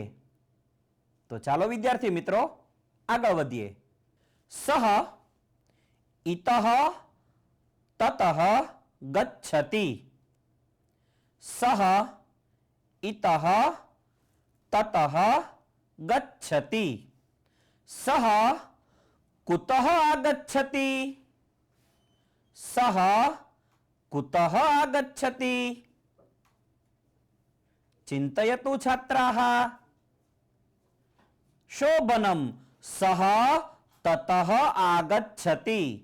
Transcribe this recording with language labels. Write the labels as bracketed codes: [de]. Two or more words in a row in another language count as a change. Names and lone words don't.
[gu] તો ચાલો વિદ્યાર્થી મિત્રો આગળ વધીએ। [sa] સહ ઇતઃ તતઃ ગચ્છતિ। સહ ઇતઃ તતઃ ગચ્છતિ। સહ कुतः आगच्छति? सः कुतः आगच्छति? चिन्तयतु छात्राः। शोभनं सः ततः आगच्छति।